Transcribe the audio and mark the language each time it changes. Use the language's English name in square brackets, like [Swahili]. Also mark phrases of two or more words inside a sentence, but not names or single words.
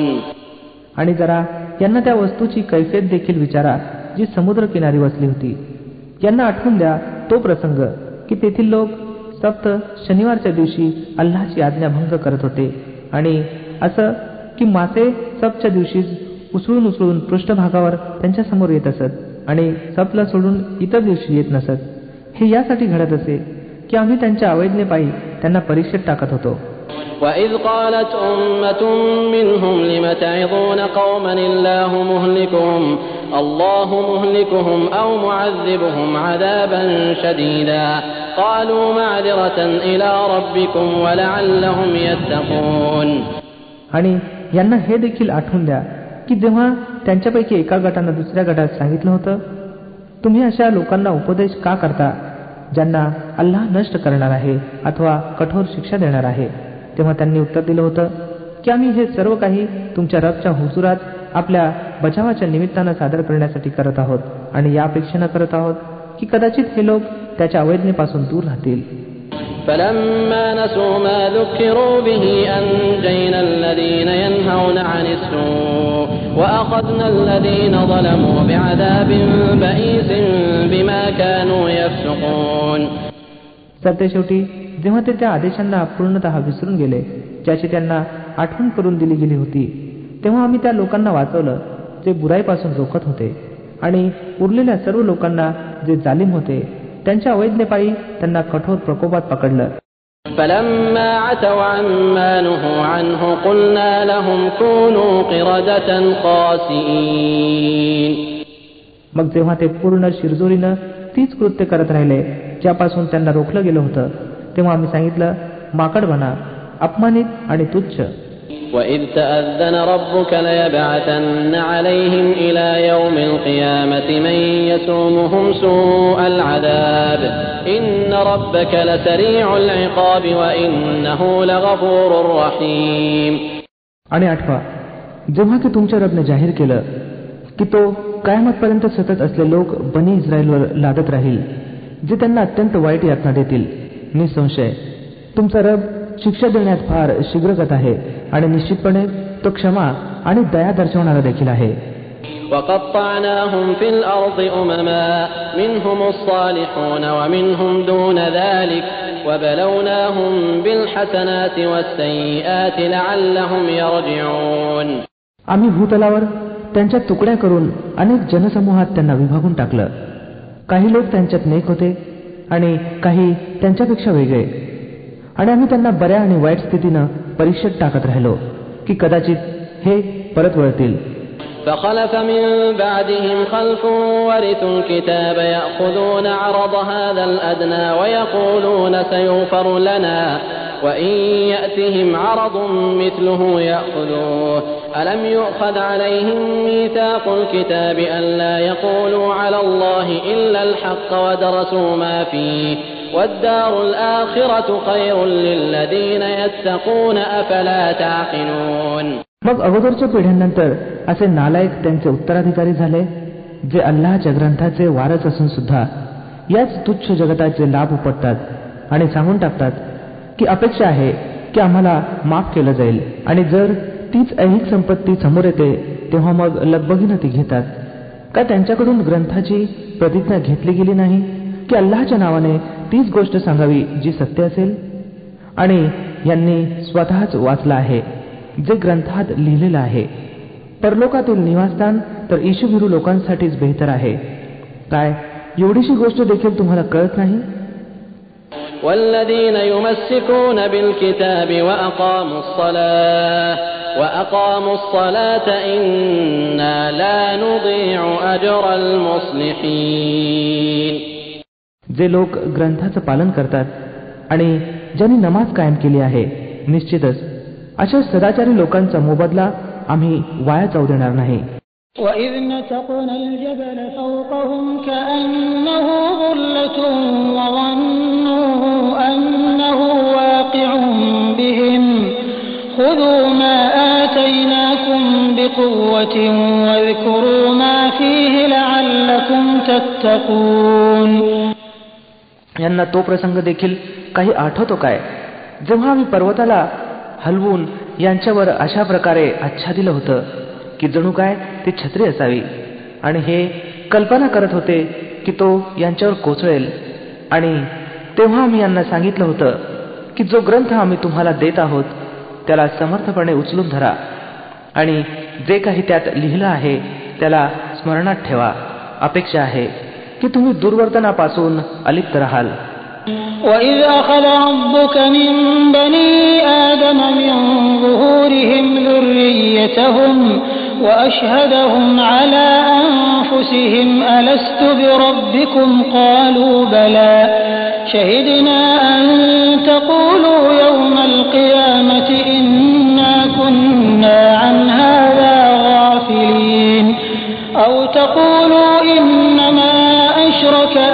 [Marathi] आणि जरा यांना त्या वस्तूची कैफियत देखील विचारा जी समुद्रकिनारी वसली होती. यांना आठवून द्या तो प्रसंग की तेथील लोक सप्त शनिवारच्या दिवशी अल्लाहची आज्ञा भंग करत होते आणि असं की मासे सप्तच्या दिवशी उसळून पृष्ठभागावर त्यांच्या समोर येत असत आणि सप्तला सोडून इतर दिवशी येत नसत. हे यासाठी घडत असे की आम्ही त्यांच्या अवैधतेपायी त्यांना परीक्षेत टाकत होतो. [Arabic] وَإِذْ قَالَتْ أُمَّةٌ مِّنْهُمْ لِمَ تَعِظُونَ قَوْمًا اللَّهُ مُهْلِكُهُمْ أَوْ مُعَذِّبُهُمْ عَذَابًا شَدِيدًا قَالُوا مَعْذِرَةً إِلَى رَبِّكُمْ وَلَعَلَّهُمْ يَتَّقُونَ. [Marathi] आणि यांना हे देखील आठवून द्या की जेव्हा त्यांच्यापैकी एका गटानं दुसऱ्या गटात सांगितलं होतं तुम्ही अशा लोकांना उपदेश का करता ज्यांना अल्लाह नष्ट करणार आहे अथवा कठोर शिक्षा देणार आहे, तेव्हा त्यांनी उत्तर दिलं होतं की आम्ही हे सर्व काही तुमच्या रबच्या हुजुरात आपल्या बचावाच्या निमित्तानं सादर करण्यासाठी करत आहोत आणि या अपेक्षेनं करत आहोत की कदाचित हे लोक त्याच्या अवैधतेपासून दूर राहतील. [Arabic] فَلَمَّا نَسُوا مَا ذُكِّرُوا بِهِ أَنجَيْنَا الَّذِينَ يَنْهَوْنَ عَنِ السُّوءِ وَأَخَذْنَا الَّذِينَ ظَلَمُوا بِعَذَابٍ بَئِيسٍ بِمَا كَانُوا يَفْسُقُونَ. [Marathi] सरतेशेवटी जेव्हा ते त्या आदेशांना पूर्णतः विसरून गेले ज्याची त्यांना आठवण करून दिली गेली होती, तेव्हा आम्ही त्या लोकांना वाचवलं जे बुराईपासून रोखत होते आणि उरलेल्या सर्व लोकांना जे जालिम होते त्यांच्या अवैधतेपायी त्यांना कठोर प्रकोपात पकडलं. [Arabic] فَلَمَّا عَتَوْا عَمَّا نُهُوا عَنْهُ قُلْنَا لَهُمْ كُونُوا قِرَدَةً خَاسِئِينَ. [Marathi] मग जेव्हा ते पूर्ण शिरजोरीनं तीच कृत्य करत राहिले ज्यापासून त्यांना रोखलं गेलं होतं, तेव्हा आम्ही सांगितलं माकड बना, अपमानित आणि तुच्छ. [Arabic] وَإِذْ تَأَذَّنَ رَبُّكَ لَيَبْعَثَنَّ عَلَيْهِمْ إِلَى يَوْمِ الْقِيَامَةِ مَن يَسُومُهُمْ سُوءَ الْعَذَابِ إِنَّ رَبَّكَ لَسَرِيعُ الْعِقَابِ وَإِنَّهُ لَغَفُورٌ رَّحِيمٌ. [Marathi] आणि आठवा जेव्हा की तुमच्या रबने जाहीर केलं की तो कयामतपर्यंत सतत असले लोक बनी इस्रायलवर लादत राहील जे त्यांना अत्यंत वाईट यातना देतील. निसंशय तुमचा रब शिक्षा देण्यात फार शीघ्रगत आहे आणि निश्चितपणे तो क्षमा आणि दया दर्शवणारा देखील आहे. [Arabic] وَقَطَّعْنَاهُمْ فِي الْأَرْضِ أُمَمًا مِنْهُمُ الصَّالِحُونَ وَمِنْهُمْ دُونَ ذَلِكَ وَبَلَوْنَاهُمْ بِالْحَسَنَاتِ وَالسَّيِّئَاتِ لَعَلَّهُمْ يَرْجِعُونَ. [Marathi] आम्ही भूतलावर त्यांच्या तुकड्या करून अनेक जनसमूहात त्यांना विभागून टाकलं. काही लोक त्यांच्यात नेक होते आणि काही त्यांच्यापेक्षा वेगळे, आणि आम्ही त्यांना बऱ्या आणि वाईट स्थितीनं परीक्षेत टाकत राहिलो की कदाचित हे परत वळतील. [Arabic] فخلف من بعدهم خلف ورثوا الكتاب يأخذون عرض هذا الأدنى ويقولون سيغفر لنا وإن يأتهم عرض مثله يأخذوه ألم يؤخذ عليهم ميثاق الكتاب ألا يقولوا على الله إلا الحق ودرسوا ما فيه والدار الآخرة خير للذين يتقون أفلا تعقلون. [Marathi] मग अगोदरच्या पिढ्यांनंतर असे नालायक त्यांचे उत्तराधिकारी झाले जे अल्लाहच्या ग्रंथाचे वारस असून सुद्धा याच तुच्छ जगताचे लाभ उपटतात आणि सांगून टाकतात की अपेक्षा आहे की आम्हाला माफ केलं जाईल, आणि जर तीच ऐहिक संपत्ती समोर येते तेव्हा मग लगबगीनं ती घेतात. का त्यांच्याकडून ग्रंथाची प्रतिज्ञा घेतली गेली नाही की अल्लाहच्या नावाने तीच गोष्ट सांगावी जी सत्य असेल? आणि यांनी स्वतःच वाचलं आहे जे ग्रंथात लिहिलेलं आहे. परलोकातील निवासस्थान तर ईशुभिरू लोकांसाठीच बेहतर आहे. काय एवढीशी गोष्ट देखील तुम्हाला कळत नाही? [Arabic] والذين يمسكون بالكتاب وأقاموا الصلاة إنا لا نضيع أجر المصلحين. [Marathi] जे लोक ग्रंथाचं पालन करतात आणि ज्यांनी नमाज कायम केली आहे, निश्चितच अशा सदाचारी लोकांचा मोबदला आम्ही वाया जाऊ देणार नाही. [Arabic] وَإِذْ نَتَقْنَا الْجَبَلَ فَوْقَهُمْ كَأَنَّهُ ظُلَّةٌ وَظَنُّوا أَنَّهُ واقع بهم خُذُوا مَا آتَيْنَاكُمْ بِقُوَّةٍ وَاذْكُرُوا مَا فِيهِ لَعَلَّكُمْ تَتَّقُونَ. [Marathi] यांना तो प्रसंग देखील काही आठवतो काय, जेव्हा आम्ही पर्वताला हलवून यांच्यावर अशा प्रकारे आच्छादिलं होतं की जणू काय ती छत्री असावी, आणि हे कल्पना करत होते की तो यांच्यावर कोसळेल. आणि तेव्हा आम्ही यांना सांगितलं होतं की जो ग्रंथ आम्ही तुम्हाला देत आहोत त्याला समर्थपणे उचलून धरा आणि जे काही त्यात लिहिलं आहे त्याला स्मरणात ठेवा. अपेक्षा आहे की तुम्ही दुर्वर्तनापासून अलिप्त राहाल. [Arabic] وَإِذْ أَخَذَ رَبُّكَ مِنْ بَنِي آدَمَ مِنْ ظُهُورِهِمْ ذُرِّيَّتَهُمْ وَأَشْهَدَهُمْ عَلَى أَنفُسِهِمْ أَلَسْتُ بِرَبِّكُمْ قَالُوا بَلَى شَهِدْنَا أَنْ تَقُولُوا يَوْمَ الْقِيَامَةِ إِنَّا كُنَّا عَنْ هَذَا غَافِلِينَ أَوْ تَقُولُوا إِنَّمَا أَشْرَكَ